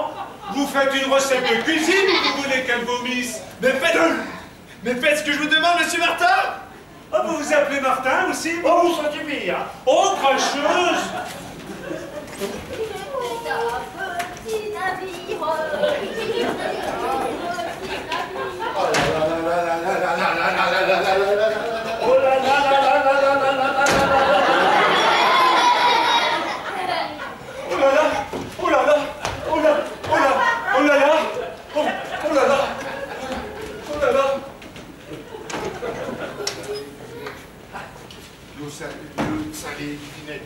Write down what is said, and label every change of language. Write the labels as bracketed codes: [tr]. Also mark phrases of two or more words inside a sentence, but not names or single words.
[fr] Vous faites une recette de cuisine ou vous voulez qu'elle vomisse? Mais faites ce que je vous demande, monsieur Martin! Ah, vous vous appelez Martin aussi? Oh, vous sentez pire. Oh, cracheuse! Ta petit navire. Oh là là là là là là là là là là là là là là. Oh là là là là là là là là là là. Oh là là! Oh là là! Oh là! Oh là! Oh là là! Oh, oh là là! Oh là là! L'eau salée, du vinaigre.